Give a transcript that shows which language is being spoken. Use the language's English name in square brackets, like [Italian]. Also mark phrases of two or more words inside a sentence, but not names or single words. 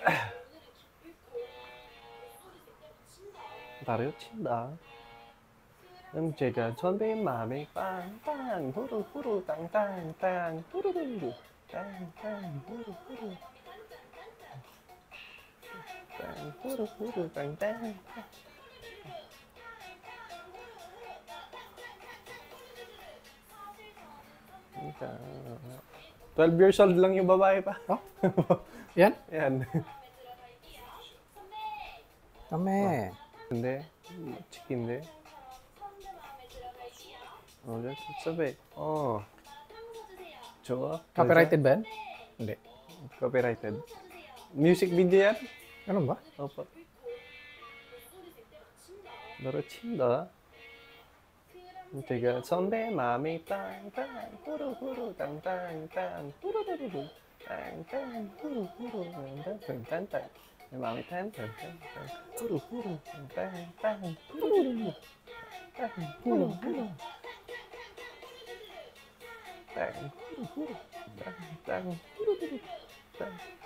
[Korean] 나를 친다. 제가 선배 마음에 빵빵 후루후루 땅땅땅 후루루루 땅땅 후루후루 땅 후루후루 땅땅. [Filipino] Kaya, 12 years old lang yung babae pa. Oh? Yan? Yan. Kami. [Korean] 근데 치킨데. sabi. 좋아. [Filipino] Copyrighted ba yan? Hindi. Copyrighted. Music video yan? Ganun ba? Opo. [Korean] 너를 친다. 제가 선배 마음이 땅땅 후루후루 땅땅땅 후루루루 땅땅 후루후루 땅땅땅 내 마음이 땅땅땅 후루후루 땅땅땅 후루루루 땅 후루후루 땅 후루후루 땅땅 후루루루 땅.